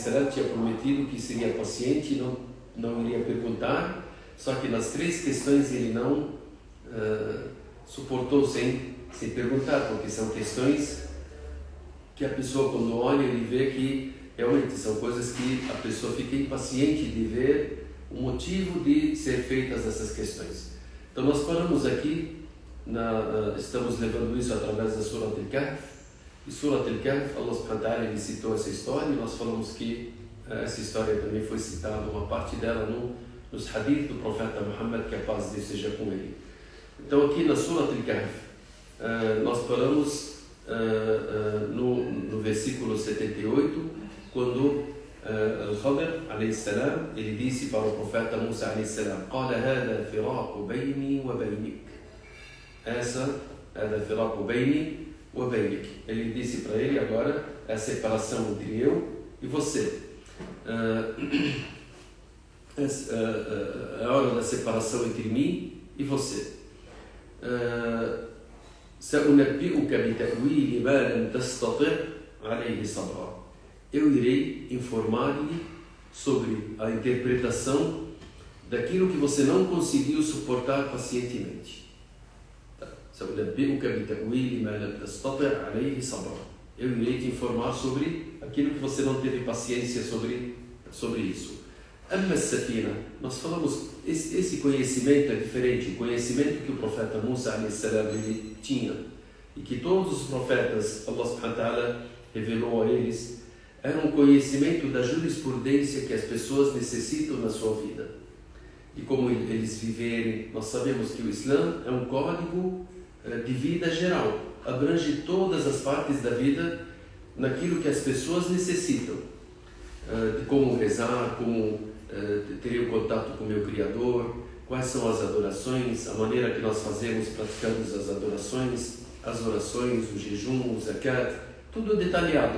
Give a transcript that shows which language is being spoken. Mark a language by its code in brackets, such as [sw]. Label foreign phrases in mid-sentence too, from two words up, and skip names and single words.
[pt] tinha prometido que seria paciente e não iria perguntar, só que nas três questões ele não suportou sem perguntar, porque são questões que a pessoa, quando olha, ele vê que realmente são coisas que a pessoa fica impaciente de ver o motivo de ser feitas essas questões. Então nós falamos aqui, estamos levando isso através da Surat Al-Kahf. E Surat Al-Kahf, [ar] الله سبحانه وتعالى, [pt] ele citou essa história, e nós falamos que essa história também foi citada, uma parte dela nos hadith do profeta Muhammad, que a paz de Deus seja com ele. Então aqui na Surat Al-Kahf, nós falamos no versículo 78, quando Al-Khidr a.s. ele disse para o profeta Musa a.s.: [ar] قال هذا فراق بيني وبينك. [pt] Essa é [ar] فراق بيني وبينك. [pt] Ele disse para ele: agora é a separação entre eu e você. É a hora da separação entre mim e você. [ar] سأنبئك بتأويل ما لم تستطع عليه صبرا. [pt] Eu irei informar-lhe sobre a interpretação daquilo que você não conseguiu suportar pacientemente. [ar] سأنبئك بتأويل ما لم تستطع عليه صبرا. [pt] Eu irei te informar sobre aquilo que você não teve paciência sobre isso. [ar] أما السفينة, [pt] nós falamos, esse conhecimento é diferente. O conhecimento que o profeta Musa a.s. ele tinha, e que todos os profetas, [ar] الله سبحانه وتعالى [pt] revelou a eles, era um conhecimento da jurisprudência que as pessoas necessitam na sua vida. E como eles viverem, nós sabemos que o Islã é um código de vida geral, abrange todas as partes da vida, naquilo que as pessoas necessitam, de como rezar, como ter um contato com o meu Criador, quais são as adorações, a maneira que nós fazemos, praticamos as adorações, as orações, o jejum, o zakat, tudo detalhado.